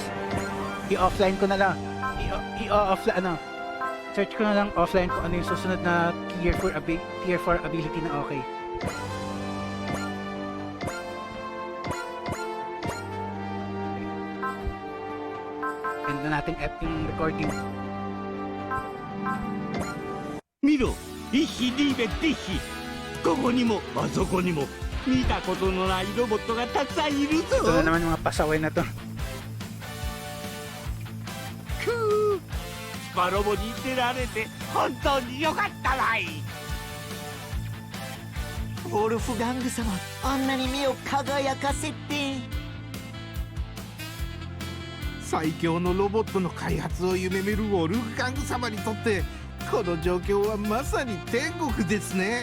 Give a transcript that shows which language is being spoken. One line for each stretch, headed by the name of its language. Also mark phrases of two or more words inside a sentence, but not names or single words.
Filipino: I-offline ko na lang. I-offline ano. Search ko na lang offline kung ano yung susunod na
English: tier 4 ability
Filipino: na okay. End na natin yung recording.
Japanese: 見ろ、イヒリーベティヒ。ここにもあそこにも見たことのないロボットがたくさんいる
Filipino: Ito
Japanese: ぞ。
Filipino: na naman yung mga pasaway na to.
Japanese: くー、スパロボに出られて本当によかったわい。ウォルフガング様、あんなに目を輝かせて。最強のロボットの開発を夢見るウォルフガング様にとってこの状況はまさに天国ですね。